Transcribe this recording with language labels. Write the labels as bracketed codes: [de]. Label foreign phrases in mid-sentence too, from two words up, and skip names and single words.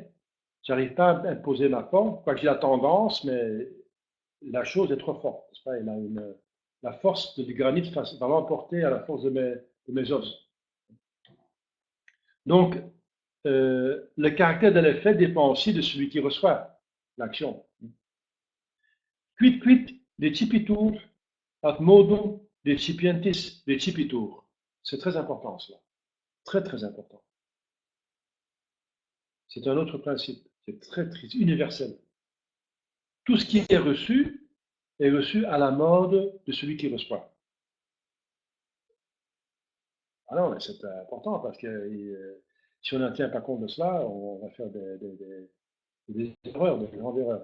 [fr] J'arrive pas à imposer ma forme, quoique j'ai la tendance, mais la chose est trop forte. Pas? La force du granit va l'emporter à la force de mes os. Donc, le caractère de l'effet dépend aussi de celui qui reçoit l'action. [la] Quid decipitur ad modum recipientis decipitur. [fr] C'est très important cela. Très, très important. C'est un autre principe. C'est très, très universel. Tout ce qui est reçu à la mode de celui qui reçoit. Ah non, mais c'est important parce que si on ne tient pas compte de cela, on va faire des erreurs, des grandes erreurs.